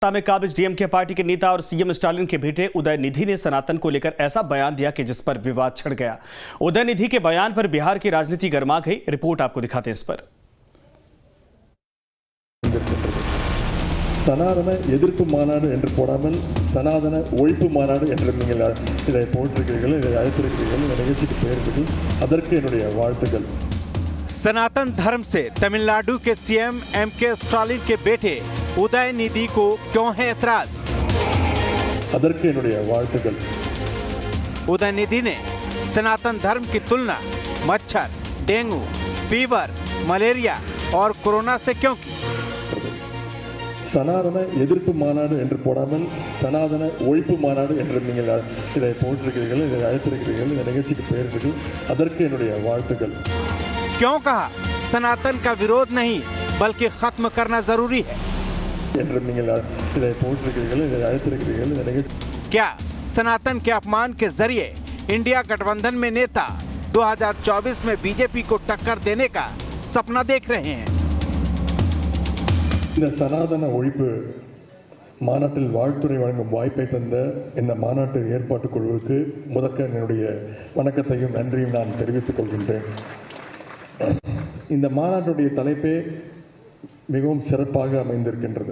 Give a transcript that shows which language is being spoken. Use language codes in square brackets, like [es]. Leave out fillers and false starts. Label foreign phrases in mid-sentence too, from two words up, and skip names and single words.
[hi] में काबिज डीएमके पार्टी के नेता और सीएम स्टालिन के बेटे उदयनिधि ने सनातन को लेकर ऐसा बयान दिया कि जिस पर विवाद छिड़ गया। उदयनिधि के बयान पर बिहार की राजनीति गर्मा गई। रिपोर्ट आपको दिखाते हैं इस पर। [ta] சனாதன எதிர்ப்பு மாநாடு என்று போடாமல் சனாதன ஒழிப்பு மாநாடு என்று நீங்கள் இதை போட்டிருக்கிறீர்கள், இதை அழைத்திருக்கிறீர்கள், இந்த நிகழ்ச்சிக்கு பெயர்கள், அதற்கு என்னுடைய வாழ்த்துக்கள்। [hi] सनातन धर्म से तमिलनाडु के सीएम एमके स्टालिन के बेटे उदयनिधि को क्यों है एतराज? [ta] அதற்கு என்னுடைய வாழ்த்துக்கள்। [hi] उदयनिधि ने सनातन धर्म की तुलना मच्छर, डेंगू, फीवर, मलेरिया और कोरोना से क्यों की? [ta] சனாதன எதிர்ப்பு மாநாடு என்று போடாமல் சனாதன ஒழிப்பு மாநாடு என்று நீங்கள் இதை போட்டிருக்கிறீர்கள், இதை அழைத்திருக்கிறீர்கள், இந்த நிகழ்ச்சிக்கு பெயர்கள், அதற்கு என்னுடைய வாழ்த்துக்கள்। [hi] क्यों कहा सनातन का विरोध नहीं बल्कि खत्म करना जरूरी है? [ta] என்று நீங்கள் இதை போட்டிருக்கிறீர்கள், இதை அழைத்திருக்கிறீர்கள், இந்த நிகழ்ச்சி। [hi] क्या सनातन के अपमान के जरिए इंडिया गठबंधन में नेता 2024 में बीजेपी को टक्कर देने का सपना देख रहे हैं? [ta] இந்த சனாதன ஒழிப்பு மாநாட்டில் வாழ்த்துறை வழங்கும் வாய்ப்பை தந்த இந்த மாநாட்டு ஏற்பாட்டுக் குழுவுக்கு முதற்க என்னுடைய வணக்கத்தையும் நன்றியும் நான் தெரிவித்துக் கொள்கின்றேன்। இந்த மாநாட்டுடைய தலைப்பே மிகவும் சிறப்பாக அமைந்திருக்கின்றது।